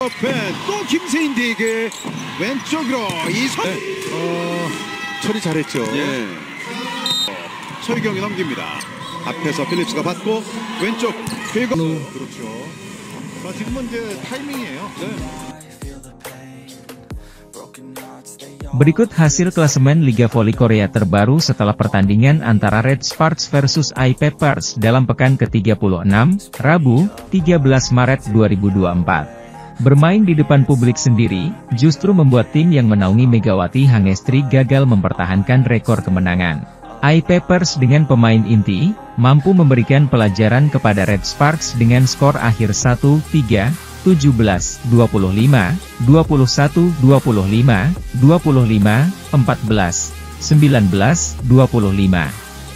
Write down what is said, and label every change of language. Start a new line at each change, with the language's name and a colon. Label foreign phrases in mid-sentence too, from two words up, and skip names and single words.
Korean: 옆에 또 김세인에게 왼쪽으로 이선. 처리 잘했죠. 예. 서유경이 넘깁니다. 앞에서 필립스가 받고 왼쪽 궤거. 그렇죠. 지금은 이제 타이밍이에요. 네.
Indonesian: Berikut hasil klasemen Liga Voli Korea terbaru setelah pertandingan antara Red Sparks versus I-Peppers dalam pekan ke-36, Rabu, 13 Maret 2024. Bermain di depan publik sendiri, justru membuat tim yang menaungi Megawati Hangestri gagal mempertahankan rekor kemenangan. I-Peppers dengan pemain inti, mampu memberikan pelajaran kepada Red Sparks dengan skor akhir 1-3, 17, 25, 21, 25, 25, 14, 19, 25.